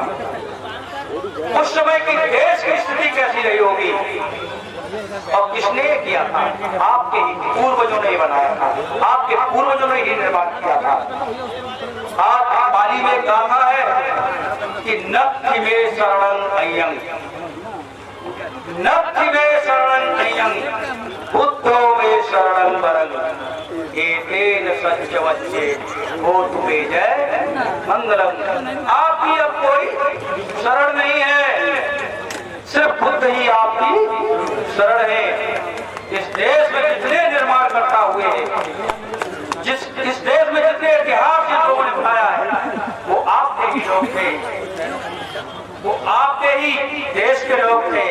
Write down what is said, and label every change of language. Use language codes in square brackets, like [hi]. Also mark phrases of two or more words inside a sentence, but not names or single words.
[hi] उस समय की देश की स्थिति कैसी रही होगी। और किसने किया था? आपके ही पूर्वजों ने बनाया था, आपके पूर्वजों ने ही निर्माण किया था। आज पाली में गाथा है कि [pi] नत्थि में शरणं अय्यं, नत्थि में शरणं अय्यं, बुद्धो में शरणं वरं, एतेन सत्यवच्चे होतु मे जय मंगलम। [hi] आपकी अब कोई शरण नहीं है, सिर्फ बुद्ध ही आपकी शरण है। इस देश में जितने निर्माण करता हुए हैं, इस देश में जितने इतिहास इन लोगों ने बनाया है, वो आपके ही लोग थे, वो आपके ही देश के लोग थे।